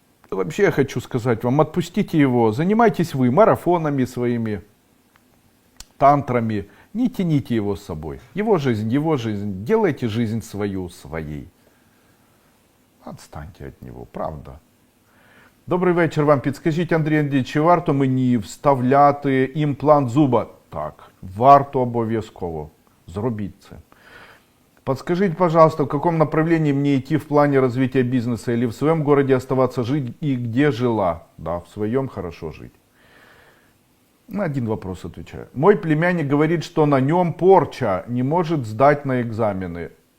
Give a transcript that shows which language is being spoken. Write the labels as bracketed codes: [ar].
[ru] Вообще я хочу сказать вам, отпустите его, занимайтесь вы марафонами своими, тантрами, не тяните его с собой. Его жизнь, делайте жизнь свою своей. Отстаньте от него, правда. [uk] Добрий вечір вам. Підскажіть, Андрій Андрійович, чи варто мені вставляти імплант зуба? Так, варто обов'язково. Зробіть це. [ru] Подскажите, пожалуйста, в каком направлении мне идти в плане развития бизнеса? Или в своем городе оставаться жить и где жила? Да, в своем хорошо жить. На один вопрос отвечаю. Мой племянник говорит, что на нем порча, не может сдать на экзамены.